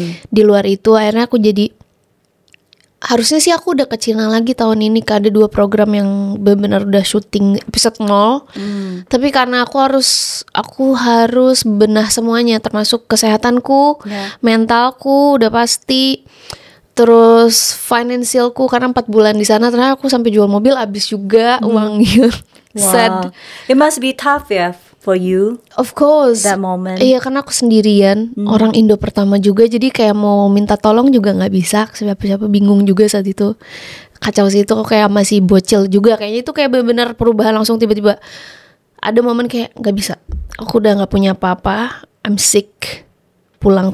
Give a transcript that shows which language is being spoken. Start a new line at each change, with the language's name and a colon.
Indonesian: Di luar itu akhirnya aku jadi, harusnya sih aku udah ke Cina lagi tahun ini Kak, ada 2 program yang benar-benar udah syuting episode 0. Tapi karena aku harus benah semuanya, termasuk kesehatanku, mentalku udah pasti, terus financialku karena 4 bulan di sana ternyata aku sampai jual mobil habis juga uangnya.
English: Sad. It must be tough ya for you. Of course. That moment.
Indonesian: Iya, karena aku sendirian, orang Indo pertama juga, jadi kayak mau minta tolong juga nggak bisa, siapa-siapa bingung juga saat itu. Kacau sih itu, kayak masih bocil juga, kayaknya itu kayak benar-benar perubahan langsung tiba-tiba. Ada momen kayak nggak bisa, aku udah nggak punya apa-apa,
English: I'm sick,
Indonesian: pulang.